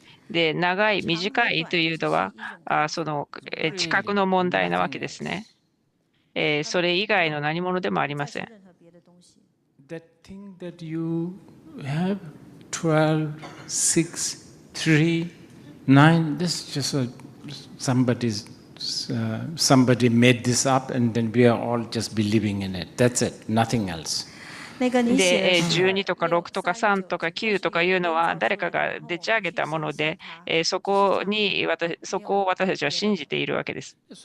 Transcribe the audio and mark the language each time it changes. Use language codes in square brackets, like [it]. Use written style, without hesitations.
[ja] で、長い、短いというのは、その知覚の問題なわけですね。それ以外の何者でもありません。 [en] That thing that you have 12, 6, 3, 9, this is just somebody made this up and then we are all just believing in it. That's it, nothing else. [ja] で、12とか6とか3とか9とかいうのは誰かがでち上げたもので、そこを私たちは信じているわけです。